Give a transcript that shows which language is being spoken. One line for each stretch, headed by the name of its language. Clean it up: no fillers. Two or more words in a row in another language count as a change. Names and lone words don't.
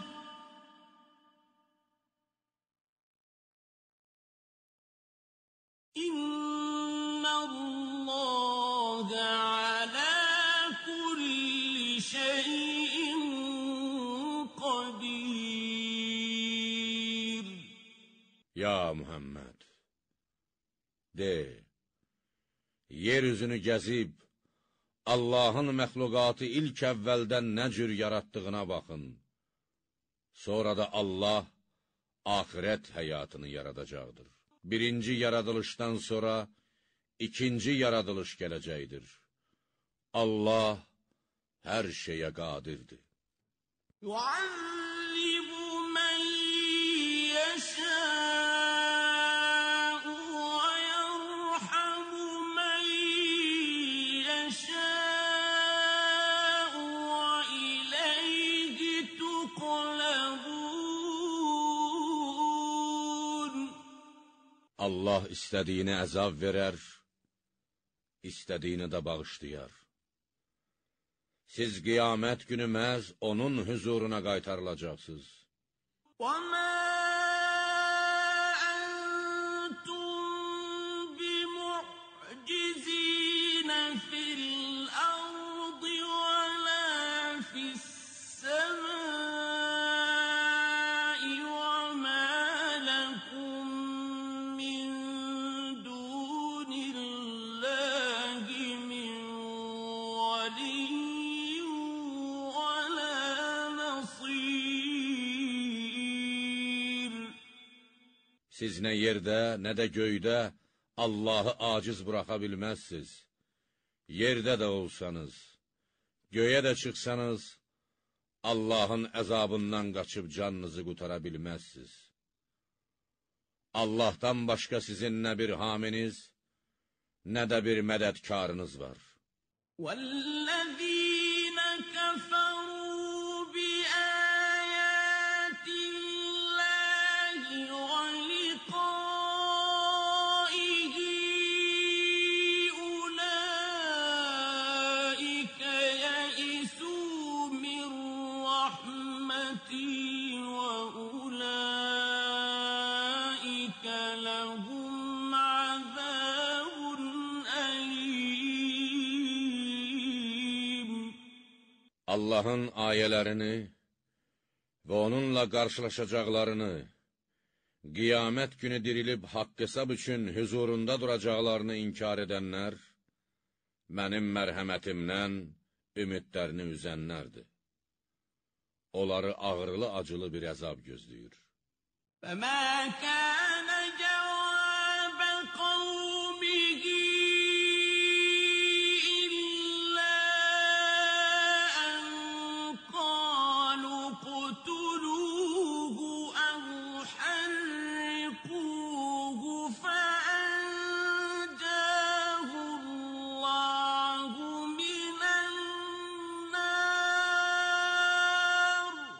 Arabic: إِنَّ اللَّهَ عَلَى كُلِّ شَيْءٍ قَدِيرٌ.
Azerbaijani: Ya Muhammed! De, yeryüzünü gəzib, Allahın məxluqatı ilk əvvəldən nə cür yaratdığına baxın. Sonra da Allah axirət həyatını yaradacaqdır. Birinci yaradılışdan sonra ikinci yaradılış gələcəkdir. Allah hər şeyə qadirdir.
Arabic: يعذب من يشاء ويرحم من يشاء وإليه تقلبون.
Azerbaijani: Allah istədiyini əzab verər, istədiyini də bağışlayar. Siz qiyamət günü məhz onun huzuruna qaytarılacaqsınız.
Arabic: وَمَا أَنْتُمْ بِمُعْجِزِينَ فِي الْأَرْضِ وَلَا فِي السَّمَاءِ وَمَا لَكُمْ مِنْ دُونِ اللَّهِ مِنْ وَلِيٍّ
Azerbaijani: Siz nə yerdə, nə də göydə Allahı aciz buraxa bilməzsiniz. Yerdə də olsanız, göyə də çıxsanız, Allahın əzabından qaçıb canınızı qutara bilməzsiniz. Allahdan başqa sizin nə bir haminiz, nə də bir mədədkarınız var.
Arabic: وَالَّذِينَ كَفَرُوا بِآيَاتِ اللَّهِ وَلِقَائِهِ أُولَئِكَ يَئِسُوا مِنْ رَحْمَتِي وَأُولَئِكَ لَهُمْ عَذَابٌ أَلِيمٌ.
Azerbaijani: Allahın ayələrini və onunla qarşılaşacaqlarını, qiyamət günü dirilib haqq hesab üçün huzurunda duracaqlarını inkar edənlər, mənim mərhəmətimdən ümidlərini üzənlərdir. Onları ağırlı-acılı bir əzab gözləyir.
Arabic: فَمَا كَانَ جَوَابَ قَوْمِهِ إِلَّا أَنْ قَالُوا اقْتُلُوهُ أَوْ حَرِّقُوهُ فَأَنْجَاهُ اللَّهُ مِنَ النَّارِ.